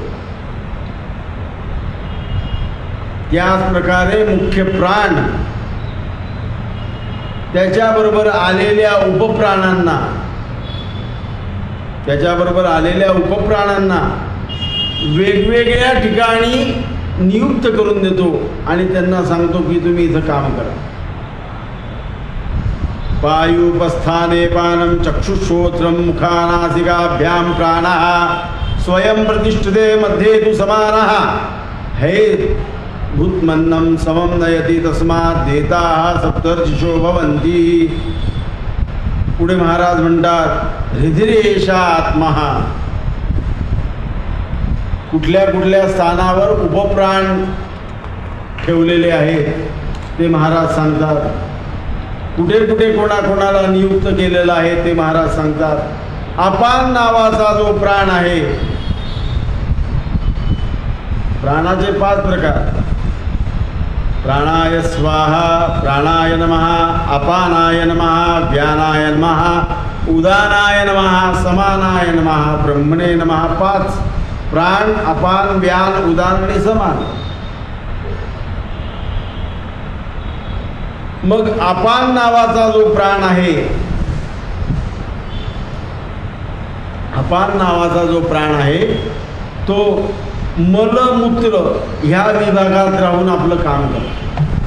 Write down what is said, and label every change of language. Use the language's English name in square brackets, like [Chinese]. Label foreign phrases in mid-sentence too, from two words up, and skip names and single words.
[Marathi] त्याच प्रकारे मुख्य प्राण त्याच्याबरोबर आलेल्या उपप्राणांना वेगवेगळ्या ठिकाणी नियुक्त करून देतो आणि त्यांना सांगतो की तुम्ही इथं काम करा. [Sanskrit] पायुपस्थाने पानं चक्षुश्रोत्रं मुखानासिकाभ्यां प्राणः स्वयं प्रतिष्ठते मध्ये तु समानः हे भूतमन्नं समं नयति तस्मात् देताः सप्तर्षिषो भवन्ति. [Marathi] पुढे महाराज म्हणतात [Sanskrit] हृदिरेषा आत्मा. [Marathi] कुठल्या कुठल्या स्थानावर उपप्राण ठेवलेले आहेत ते महाराज सांगतात. कुठे कुठे कोणाकोणाला नियुक्त केलेलं आहे ते महाराज सांगतात. अपान नावाचा जो प्राण आहे, प्राणाचे 5 प्रकार. [Sanskrit] प्राणाय स्वाहा, प्राणाय नमः, अपानाय नमः, व्यानाय नमः, उदानाय नमः, समानाय नमः, ब्रह्मणे नमः. [Marathi] 5 प्राण, अपान, व्यान, उदान आणि समान. मग अपान नावाचा जो प्राण आहे, अपान नावाचा जो प्राण आहे तो मलमूत्र ह्या विभागात राहून आपलं काम करतो.